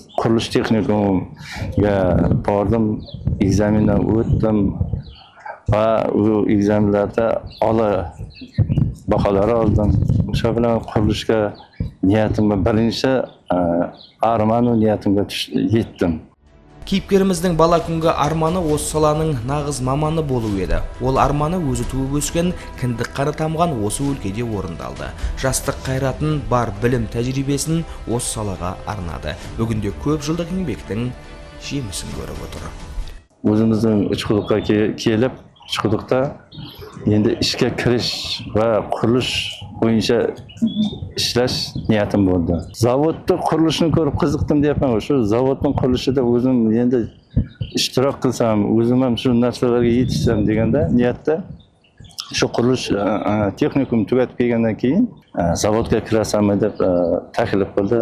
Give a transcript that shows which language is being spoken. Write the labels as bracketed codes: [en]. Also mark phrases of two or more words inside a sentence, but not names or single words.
[uz] Qurilish texnikumiga bordim, ekzamendan o'tdim va u ekzamenlarda oliy baholar oldim. O'sha bilan qurilishga niyatimga birinchi armanu niyatimga yetdim. [kk] Кейіпкеріміздің бала күнгі арманы осы саланың нағыз маманы болу еді. Ол арманы өзі туып өскен, кіндік қаны тамған осы өлкеде орындалды. Жастық қайратын, бар білім тәжірибесін осы салаға арнады. Бүгінде көп жылдық еңбектің жемісін көріп отыр. Өзіміздің Uchquduqqa келіп, [uz] Uchquduqda endi ishga kirish va qurilish bo'yicha ishlash niyatim bo'ldi. Zavodda qurilishni ko'rib qiziqdim deyapman. Shu zavodning qurilishida o'zim endi ishtirok qilsam, o'zim ham shu narsalarga yetishsam deganda niyatda shu qurilish texnikum tugatib kelgandan keyin zavodga kirasanmi deb taklif qildi.